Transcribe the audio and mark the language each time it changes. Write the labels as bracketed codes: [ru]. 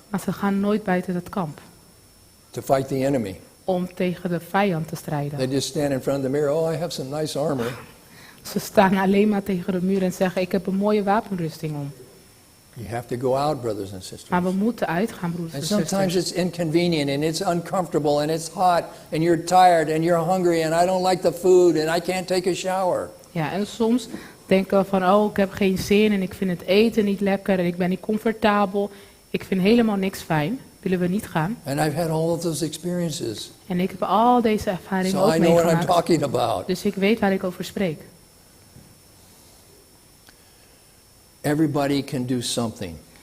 [nl] Maar ze gaan nooit buiten het kamp [en] to fight the enemy. [nl] om tegen de vijand te strijden. [en] They just stand in front of the mirror. Oh, I have some nice armor. [nl] Ze staan alleen maar tegen de muur en zeggen, ik heb een mooie wapenrusting om. [en] You have to go out, brothers and sisters. [nl] Maar we moeten uitgaan, broers en [en] And sometimes [nl] zusters. [en] it's inconvenient and it's uncomfortable and it's hot and you're tired and you're hungry and I don't like the food and I can't take a shower. [nl] Ja, en soms denken we van, oh, ik heb geen zin en ik vind het eten niet lekker en ik ben niet comfortabel. Ik vind helemaal niks fijn. Willen we niet gaan? [en] And I've had all of those experiences. [nl] En ik heb al deze ervaringen [en] So [nl] ook [en] I know what I'm [nl] meegemaakt. [en] talking about. [nl] Dus ik weet waar ik over spreek. [en] Everybody can do something.